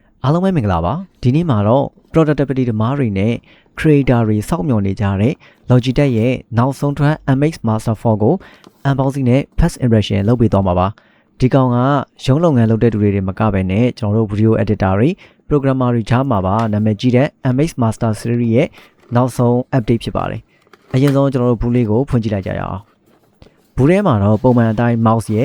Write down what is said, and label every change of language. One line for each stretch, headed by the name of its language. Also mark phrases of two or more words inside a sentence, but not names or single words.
Burmese: အားလုံးပဲမင်္ဂလာပါဒီနေ့မှာတော့ productivity ဓမ္မတွေနဲ့ creator တွေစောင့်မျှော်နေကြတဲ့ Logitech ရဲ့နောက်ဆုံးထွက် MX Master 4ကို unboxing နဲ့
English: first impression
Burmese: လုပ်ပေးသွားမှာပါဒီကောင်ကရုံးလုပ်ငန်းလုပ်တဲ့သူတွေမကပဲနဲ့ကျွန်တော်တို့ video editor တွေ programmer တွေကြားမှာပါနာမည်ကြီးတဲ့ MX Master Series ရဲ့နောက်ဆုံး update ဖြစ်ပါတယ်အရင်ဆုံးကျွန်တော်တို့ဘူးလေးကိုဖွင့်ကြည့်လိုက်ကြရအောင်ဘူးထဲမှာတော့ပုံမှန်အတိုင်း mouse ရဲ့